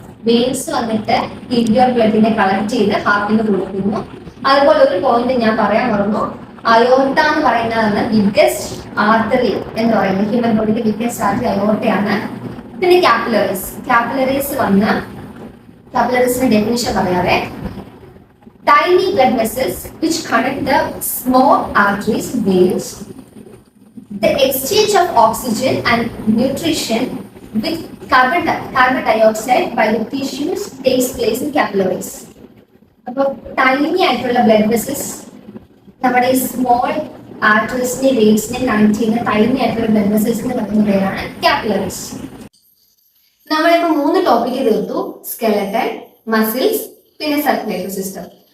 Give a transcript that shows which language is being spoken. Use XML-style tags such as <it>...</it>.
<ml>Veins വന്നിട്ട് pure ബ്ലഡിനെ collect ചെയ്ത് ഹാർട്ടിന് കൊടുക്കുന്നു. അതുപോലെ ഒരു പോയിന്റ് ഞാൻ പറയാൻ മറന്നു, അയോർട്ട എന്ന് പറയുന്നതാണ് ബിഗ്ഗസ്റ്റ് ആർട്ടറി എന്ന് പറയുന്നത്. ഹ്യൂമൻ ബോഡിയുടെ ബിഗ്ഗസ്റ്റ് ആർട്ടറി അയോർട്ടയാണ്. പിന്നെ കാപ്പിലറീസ് വന്ന് കാപ്പിലറീസിന്റെ ഡെഫിനിഷൻ പറയാതെ</ml> <en>tiny blood vessels which connect the small arteries, veins. The exchange of oxygen and nutrition with carbon dioxide by the tissues takes place in capillaries.</en> <ml>അപ്പോൾ tiny ആയിട്ടുള്ള blood vessels നമ്മുടെ ഈ small ആർട്ടറീസിനെ വെയിൻസിനെ connect ചെയ്യുന്ന tiny ആയിട്ടുള്ള blood വെസൽസിന് പറയുന്ന പേരാണ് capillaries. നമ്മളിപ്പോൾ 3 topic തീർത്തു, സ്കെലട്ടൺ, മസിൽസ്, പിന്നെ സർക്കുലേറ്ററി സിസ്റ്റം.</ml>